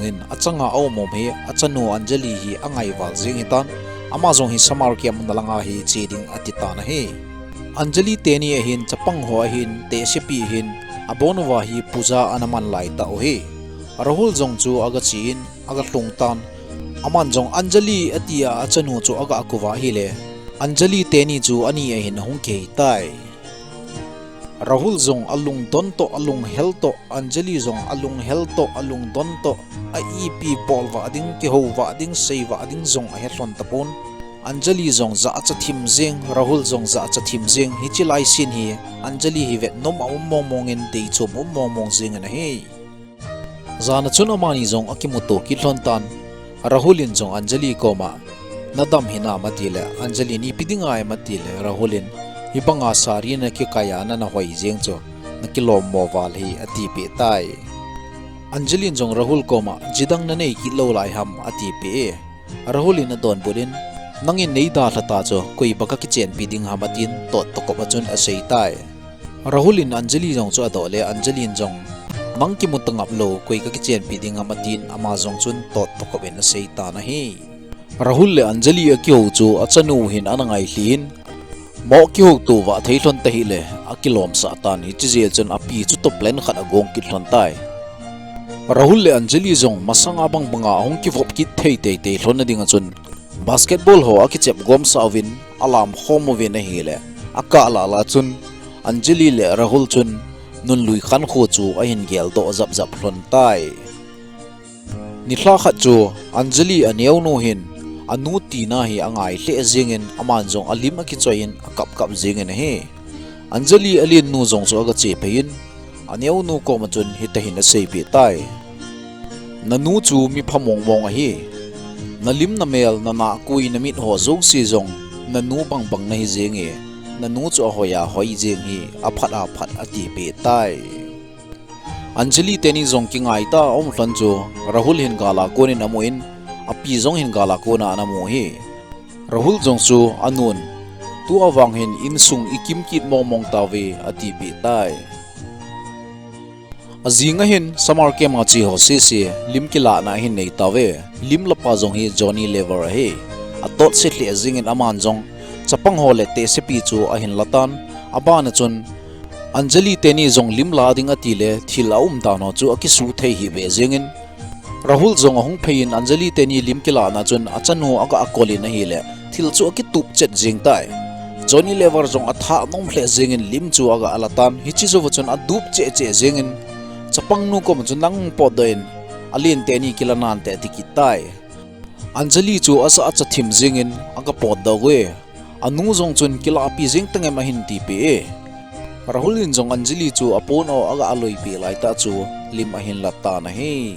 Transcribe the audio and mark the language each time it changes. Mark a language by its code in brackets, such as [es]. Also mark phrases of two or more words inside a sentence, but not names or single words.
[tcz] hin achanga aw mom he achanu Anjali hi angai wal jeng hitan ama jong hi samar kiam na langa hi cheding atita na he Anjali teni a hin chapang ho a hin te sepi hin abonwa hi puja anaman lai ta o he Rahul jong chu aga chin aga tlung tan aman jong Anjali atia achanu chu aga akuwa hi le Anjali teni chu ani a hin hung ke tai Rahul zong alung donto alung helto Anjali zong alung helto alung donto a ipi polwa ding ki howa ding seiwa ding zong a hetlon tapon Anjali zong za cha thim jeng Rahul zong za cha thim jeng hichi lai sin hi Anjali hi vet nom a mongin dei chom mong jeng na he zana chuna mani zong akimuto ki hlon tan Rahulin jong Anjali koma nadam hina matile Anjali ni pidinga matile Rahulin hibanga sari na ki kaya na hoi jeng cho nakilom mo wal hi ati pe tai Anjali jong Rahul koma jidang na nei ki lo lai ham ati pe Rahulin na don burin nangin nei da thata cho koi baka ki chen piding hamatin tot to ko bachun asei tai Rahulin Anjali jong cho adole Anjali jong mangki mutangap lo koi ka ki chen piding hamatin ama jong chun tot to ko ben asei ta na hi Rahul le Anjali aki ho chu achanu hin anangai hlin mo ki ho tu wa theilon ta hi le akilom sa tan hi chijel chun api chu to plan khat agong ki hlon tai Rahul le Anjali jong masanga bang banga hong ki vop ki thei te te hlon na dinga chun basketball ho aki chep gom sawin alam homo ve na hi le aka la la chun Anjali le Rahul chun nun lui khan kho chu a hin gel do zap zap hlon tai ni thla khat chu Anjali aneu no hin anu ti na hi angai hle jengin aman jong alim aki choin akap kap jengin he Anjali alin nu jong so aga che phein aneu nu ko ma chun hi ta hin a sei pe tai nanu chu mi phamong mong a hi nalim na mel na na kui na mit ho zong si jong nanu bang bang na hi jenge nanu chu hoya hoi jeng hi aphat ati pe tai Anjali teni jong kingai ta om hlan chu Rahul hin gala konin amuin api jong hin gala kona anamu hi Rahul jong chu anun tu awang hin insung ikim kit mong tawe ati pi tai azinga hin samar ke ma chi ho se se lim kila na hin nei tawe lim lapa jong hi Johnny Lever he atot se hle zingin aman jong chapang hole te se pi chu a hin latan abana chun Anjali teni jong lim la ding atile thilaum ta no chu akisu thei hi be zingin Rahul jong hong phein Anjali teni lim kila na chun achanu aga akoli na hi le thil chu ki tup chet jing tai Johnny Lever jong atha nom hle zingin lim chu aga alatan hichi zo chun adup che che zingin chapang nu ko chun nang podoin alin teni kilanan te tikitai Anjali chu asa acha thim zingin aga pod dawe anu jong chun kila pi jing tange ma hin ti pe Rahulin jong Anjali chu apon o aga aloi pi lai ta chu lim a hin latta na he